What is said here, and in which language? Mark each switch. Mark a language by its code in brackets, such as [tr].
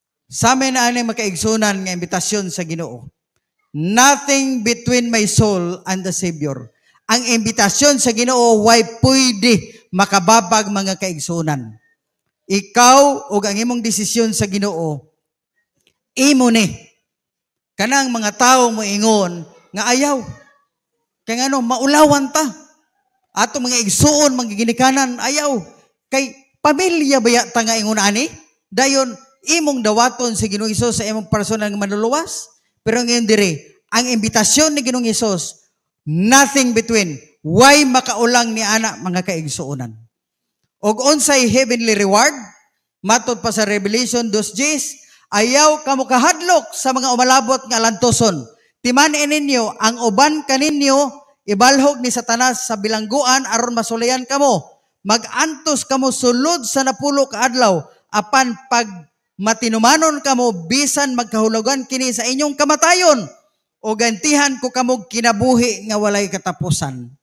[ceb] Sa amin na ani mga kaigsunan nga imbitasyon sa Ginoo. [en] Nothing between my soul and the Savior. [ceb] Ang imbitasyon sa Ginoo way pwede makababag mga kaigsunan. Ikaw o ang imong desisyon sa Ginoo, imo ni. Kanang mga tao mo ingon nga ayaw. Kaya ano, maulawan ta. Ato mga igsuon, mga ginikanan, ayaw. Kay pamilya ba ta nga ingon ani? Dayon, imong dawaton sa Ginoong Hesus sa imong personal nga manluluwas. Pero ngayon dire, ang imbitasyon ni Ginoong Hesus, [en] nothing between. [ceb] Why makaulang ni ana mga kaigsuonan? Og unsay heavenly reward? Matod pa sa Revelation 2:10, ayaw kamo kahadlok sa mga umalabot nga lantoson. Timan-in ninyo, ang uban kaninyo, ibalhog ni Satanas sa bilangguan aron masulayan kamo. Mag-antos kamo sulod sa napulo ka adlaw, apan pag matinumanon kamo, bisan magkahulugan kini sa inyong kamatayon, o gantihan ko kamo kinabuhi nga walay katapusan.